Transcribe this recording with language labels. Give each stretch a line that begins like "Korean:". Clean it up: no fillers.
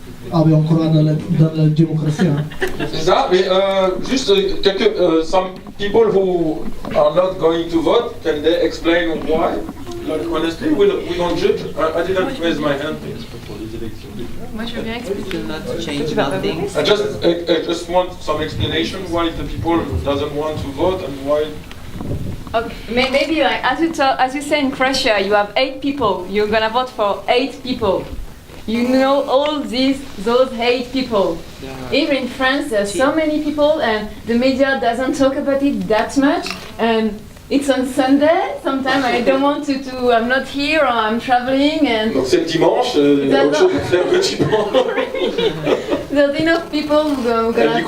French: Ah, mais encore dans la démocratie. Hein. C'est ça, mais juste
English: some people who are not going to vote, can they explain why? Like, honestly, we don't judge. I didn't raise my hand.
French: Moi, je veux bien expliquer.
English: Not change nothing. I just want some explanation why the people doesn't want to vote and why. Okay, maybe like as you say in Croatia, you have 8 people. You're gonna vote for 8 people. You know all those 8 people. Here in France, there's so many people, and the media doesn't talk about it that much. And it's on Sunday. Sometimes I don't want to. I'm not here, or I'm traveling, and.
French: Donc c'est le dimanche. Il y a autre chose à faire le dimanche.
English: There's enough people who gonna vote.